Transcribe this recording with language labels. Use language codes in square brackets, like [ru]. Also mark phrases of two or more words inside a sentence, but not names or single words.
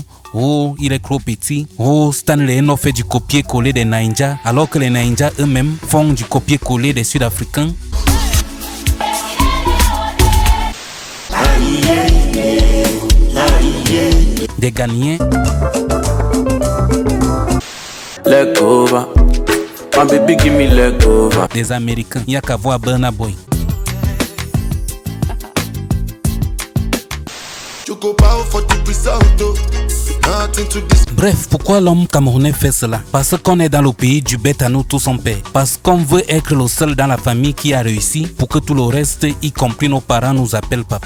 [fr] Oh, il est trop petit. Oh, Stanley Eno fait du copier-coller des Nainja, alors que les Nainja eux-mêmes font du copier-coller des Sud-Africains. Des Ghanéens. [pcm] Leg over. My baby give me leg over. [fr] Des Américains. Il n'y a qu'à voir Burna Boy. Bref, pourquoi l'homme camerounais fait cela? Parce qu'on est dans le pays du bête à nous tout son père. Parce qu'on veut être le seul dans la famille qui a réussi pour que tout le reste, y compris nos parents, nous appellent papa.